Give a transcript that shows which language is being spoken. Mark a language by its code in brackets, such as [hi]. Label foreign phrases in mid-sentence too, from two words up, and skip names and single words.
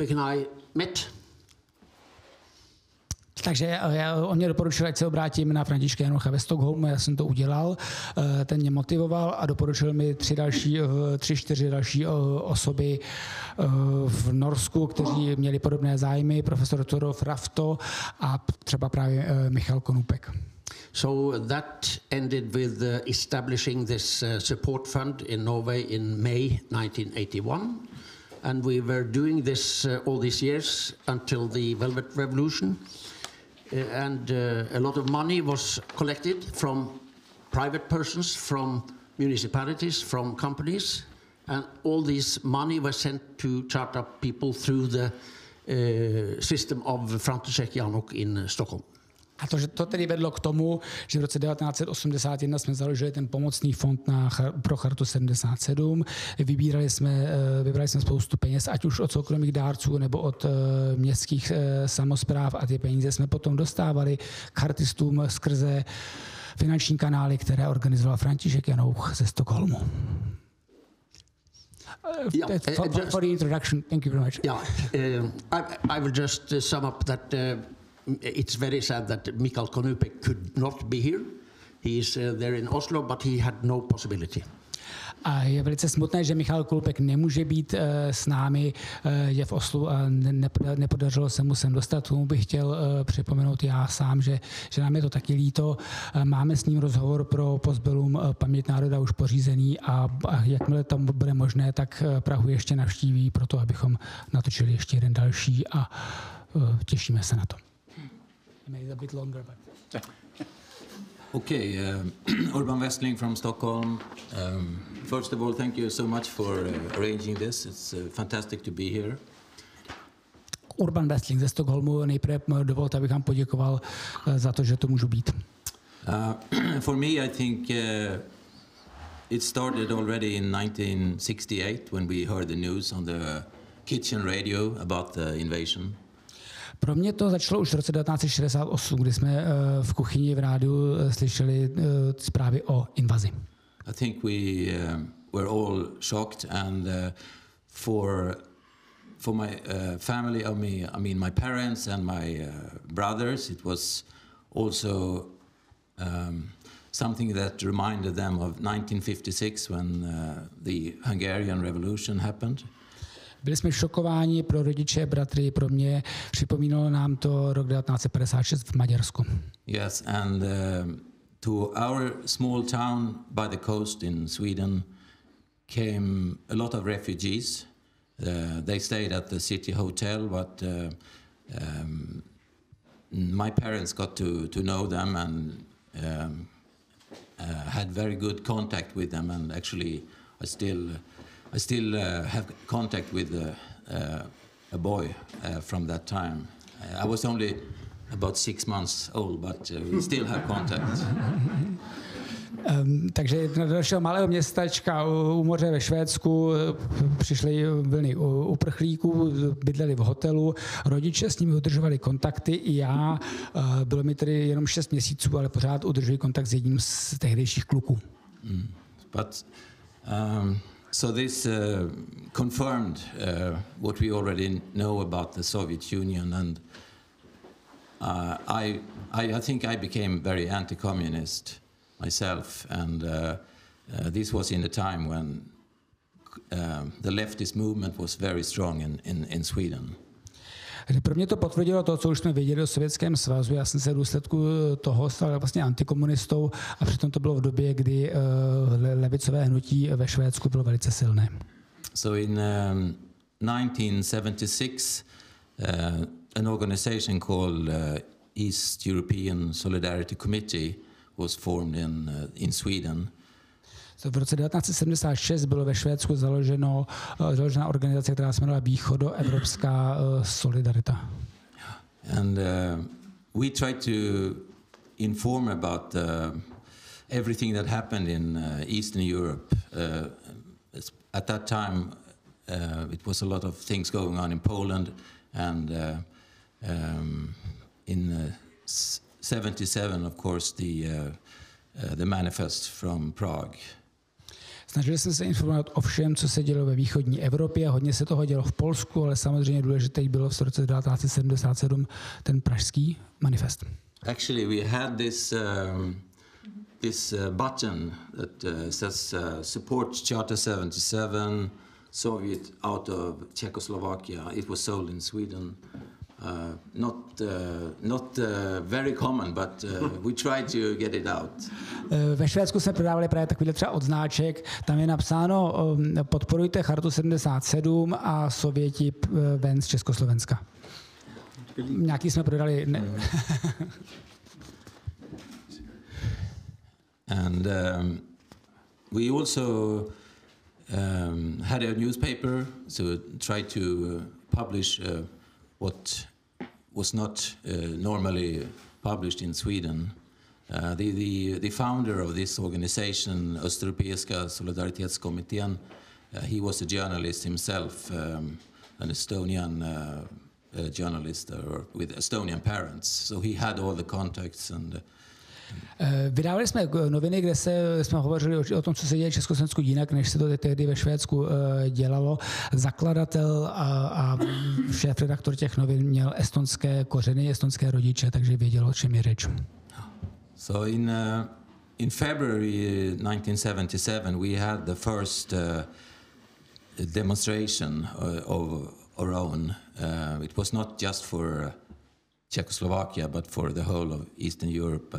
[en] Konupek and I met. [cs] Takže on mě doporučil, ať se obrátím na Františka Janocha ve Stockholmu, já jsem to udělal, ten mě motivoval a doporučil mi 3-4 další osoby v Norsku, kteří měli podobné zájmy, profesor Torolf Rafto a třeba právě Michal Konupek. [en] So that ended with establishing this support fund in Norway in May 1981. And we were doing this all these years until the Velvet Revolution. And a lot of money was collected from private persons, from municipalities, from companies. And all this money was sent to chart-up people through the system of František Janok in Stockholm. [cs] A to tedy vedlo k tomu, že v roce 1981 jsme založili ten pomocný fond pro Chartu 77. Vybrali jsme spoustu peněz, ať už od soukromých dárců nebo od městských samospráv, a ty peníze jsme potom dostávali k chartistům skrze finanční kanály, které organizoval František Janouch ze Stockholmu. [en] For the introduction, thank you very much. Yeah, I will just sum up that it's very sad that Michael Konupek could not be here. He is there in Oslo, but he had no possibility. [cs] A je velice smutné, že Michal Konupek nemůže být s námi, je v Oslu a nepodařilo se mu sem dostat. Tomu bych chtěl připomenout já sám, že nám je to taky líto. Máme s ním rozhovor pro Postbellum Paměť národa už pořízený a jakmile tam bude možné, tak Prahu ještě navštíví proto, abychom natočili ještě jeden další a těšíme se na to. [en] Maybe a bit longer, but... Okay, Urban Westling from Stockholm. First of all, thank you so much for arranging this. It's fantastic to be here. [cs] Urban Westling ze Stockholmu. Nejprve dovolte, abych vám poděkoval za to, že to můžu být. [en] For me, I think it started already in 1968 when we heard the news on the kitchen radio about the invasion. [cs] Pro mě to začalo už v roce 1968, kdy jsme v kuchyni v rádiu slyšeli zprávy o invazi. [en] I think we were all shocked, and for my family, I mean my parents and my brothers, it was also something that reminded them of 1956 when the Hungarian Revolution happened. [cs] Byli jsme šokováni, pro rodiče, bratry, pro mě. Připomínalo nám to rok 1956 v Maďarsku. [en] Yes, and to our small town by the coast in Sweden came a lot of refugees. They stayed at the city hotel, but my parents got to know them and had very good contact with them, and actually I still have contact with a boy from that time. I was only about 6 months old, but we still have contact. [cs] Takže do našeho malého městačka u moře ve Švédsku přišly vlny uprchlíků, bydleli v hotelu, rodiče s nimi udržovali kontakty i já. Bylo mi tedy jenom 6 měsíců, ale pořád udržuji kontakt s jedním z tehdejších kluků. [en] So this confirmed what we already know about the Soviet Union, and I think I became very anti-communist myself, and this was in the time when the leftist movement was very strong in Sweden. [cs] Pro mě to potvrdilo to, co už jsme věděli o Sovětském svazu. Já jsem se v důsledku toho stal vlastně antikomunistou a přitom to bylo v době, kdy levicové hnutí ve Švédsku bylo velice silné. [en] So in 1976 an organization called East European Solidarity Committee was formed in Sweden. [cs] V roce 1976 bylo ve Švédsku založena organizace, která se jmenovala Východoevropská solidarita. [en] And we tried to inform about everything that happened in Eastern Europe. At that time, it was a lot of things going on in Poland, and in 77, of course, the manifest from Prague. [cs] Snažili jsme se informovat o všem, co se dělo ve východní Evropě. Hodně se toho dělo v Polsku, ale samozřejmě důležité bylo v roce 1977 ten pražský manifest. [en] Actually, we had this button that says support Charter 77, Soviet out of Czechoslovakia. It was sold in Sweden. Not very common, but we tried to get it out. [cs] Ve Švédsku jsme prodávali právě takovýhle třeba odznáček. Tam je napsáno podporujte Chartu 77 a Sověti ven z Československa. Nějaký jsme prodali. [en] And we also had a newspaper to try to publish what was not normally published in Sweden. The founder of this organization, Östeuropeiska Solidaritetskommittén, he was a journalist himself, an Estonian journalist with Estonian parents. So he had all the contacts and [cs] Vydávali jsme noviny, kde jsme hovořili o tom, co se děje v Československu jinak, než se to tehdy ve Švédsku dělalo. Zakladatel a šéfredaktor těch novin měl estonské kořeny, estonské rodiče, takže věděl, o čem je řeč. [en] So in February 1977 we had the first demonstration of our own. It was not just for Czechoslovakia, but for the whole of Eastern Europe.